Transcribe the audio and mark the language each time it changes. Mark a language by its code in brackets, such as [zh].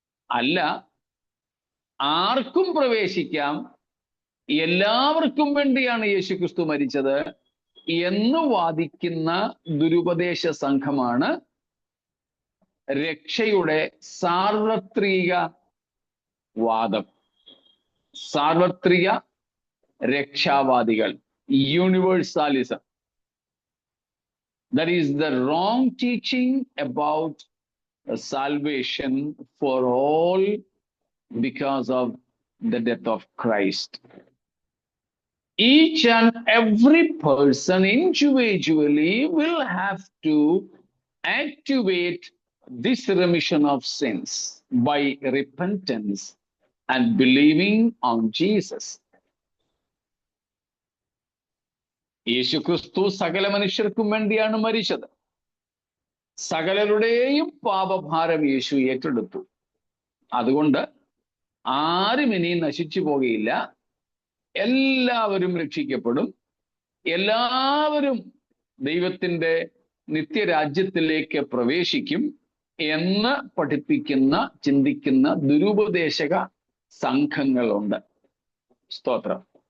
[ml] അല്ല, ആർക്കും പ്രവേശിക്കാം, എല്ലാവർക്കും വേണ്ടിയാണ് യേശുക്രിസ്തു മരിച്ചത് എന്ന് വാദിക്കുന്ന ദുരുപദേശ സംഘമാണ് രക്ഷയുടെ സാർവത്രിക വാദം, സാർവത്രിക രക്ഷാവാദികൾ, യൂണിവേഴ്സാലിസം. [en] That is the wrong teaching about salvation for all because of the death of Christ. Each and every person individually will have to activate this remission of sins by repentance and believing on Jesus. [ml] യേശുക്രിസ്തു സകല മനുഷ്യർക്കും വേണ്ടിയാണ് മരിച്ചത്. സകലരുടെയും പാപഭാരം യേശു ഏറ്റെടുത്തു. അതുകൊണ്ട് ആരും ഇനി നശിച്ചു പോകുകയില്ല, എല്ലാവരും രക്ഷിക്കപ്പെടും, എല്ലാവരും ദൈവത്തിന്റെ നിത്യരാജ്യത്തിലേക്ക് പ്രവേശിക്കും എന്ന് പഠിപ്പിക്കുന്ന, ചിന്തിക്കുന്ന ദുരുപദേശക സംഘങ്ങളുണ്ട്. സ്തോത്രം.